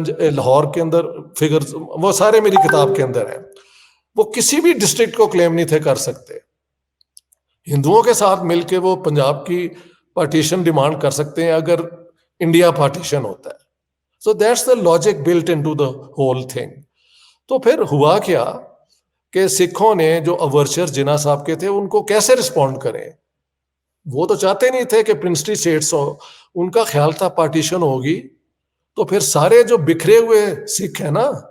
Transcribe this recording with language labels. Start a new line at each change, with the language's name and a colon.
Urdu: لاہور کے اندر فگر وہ سارے میری کتاب کے اندر ہیں, وہ کسی بھی ڈسٹرکٹ کو کلیم نہیں تھے کر سکتے. ہندوؤں کے ساتھ مل کے وہ پنجاب کی پارٹیشن ڈیمانڈ کر سکتے ہیں اگر انڈیا پارٹیشن ہوتا ہے.
English: So that's the logic built into the whole thing.
Urdu: تو پھر ہوا کیا کہ سکھوں نے جو اوورچر جناح صاحب کے تھے ان کو کیسے رسپونڈ کریں. وہ تو چاہتے نہیں تھے کہ پرنسلی اسٹیٹس ہو, ان کا خیال تھا پارٹیشن ہوگی تو پھر سارے جو بکھرے ہوئے سکھ ہیں نا